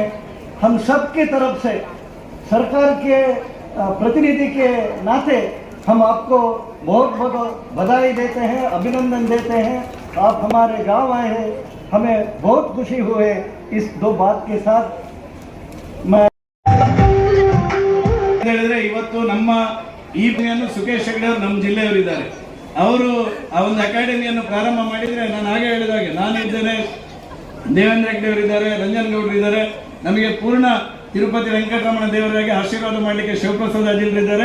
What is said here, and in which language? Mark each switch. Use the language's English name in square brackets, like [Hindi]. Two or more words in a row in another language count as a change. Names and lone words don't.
[Hindi] हम सब की तरफ से सरकार के प्रतिनिधि के नाते हम आपको बहुत बहुत बधाई देते हैं, अभिनंदन देते हैं. आप हमारे गांव आए हैं, हमें बहुत खुशी हुए. इस 2 बात के साथ मैं [Kannada] ಹೇಳಿದ್ರೆ ಇವತ್ತು ನಮ್ಮ ಈ ಸುಕೇಶ್ ಹೆಗ್ಡೆ ಅವರು ನಮ್ಮ ಜಿಲ್ಲೆಯವರಿದ್ದಾರೆ. ಅವರು ಆ ಒಂದು ಅಕಾಡೆಮಿಯನ್ನು ಪ್ರಾರಂಭ ಮಾಡಿದ್ರೆ ನಾನು ಹಾಗೆ ಹೇಳಿದಾಗೆ ನಾನಿದ್ದೇನೆ, ದೇವೇಂದ್ರ ಹೆಗ್ಡೆ ಅವರಿದ್ದಾರೆ, ರಂಜನ್ ಗೌಡ್ರು ಇದ್ದಾರೆ. ನಮಗೆ ಪೂರ್ಣ ತಿರುಪತಿ ವೆಂಕಟರಮಣ ದೇವರಾಗಿ ಆಶೀರ್ವಾದ ಮಾಡಲಿಕ್ಕೆ ಶಿವಪ್ರಸಾದ್ ಅಜಿಲ್ರಿದ್ದಾರೆ.